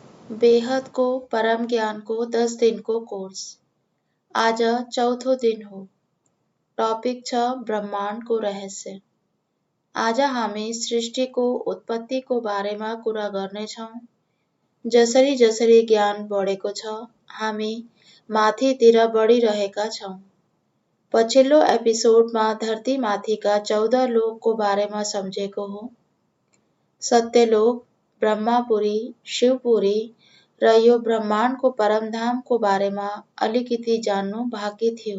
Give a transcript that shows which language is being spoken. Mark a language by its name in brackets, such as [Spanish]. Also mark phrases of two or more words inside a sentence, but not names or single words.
[Nepali] बेहद को परम ज्ञान को 10 दिन को कोर्स। आज चौथो दिन हो। टॉपिक छ ब्रह्मांड को रहस्य। आज हामी सृष्टि को उत्पत्ति को बारे में कुरा गर्ने छौं। जसरी जसरी ज्ञान बढेको छ हामी माथितिर बढिरहेका छौं। पछिल्लो एपिसोडमा धरती माथिका 14 लोकको बारेमा सम्झेको हो। सत्यलोक, ब्रह्मापुरी, शिवपुरी र यो ब्रह्माण्डको परमधामको बारेमा अलिकति जान्नु बाँकी थियो।